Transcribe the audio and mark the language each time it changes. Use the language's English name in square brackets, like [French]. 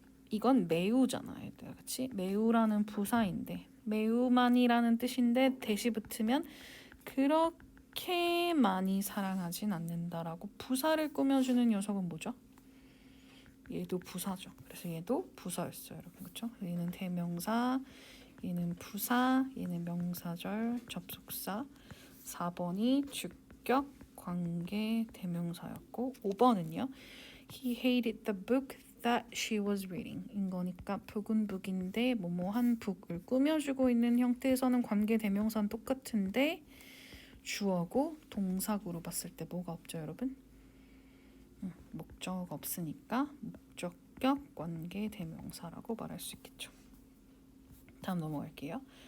[Korean] 이건 매우잖아요. 그렇지? 매우라는 부사인데 매우만이라는 뜻인데 대시 붙으면 그렇게 많이 사랑하진 않는다라고 부사를 꾸며주는 녀석은 뭐죠? 얘도 부사죠. 그래서 얘도 부사였어요, 여러분. 그렇죠? 얘는 대명사, 얘는 부사, 얘는 명사절, 접속사. 4번이 주격, 관계, 대명사였고 5번은요. [English] He hated the book that she was reading. [Korean] 인 거니까 북은 북인데 뭐뭐한 북을 꾸며주고 있는 형태에서는 관계 대명사는 똑같은데 주어고 동사구로 봤을 때 뭐가 없죠, 여러분? 목적 없으니까 목적격 관계 대명사라고 말할 수 있겠죠. 다음 넘어갈게요.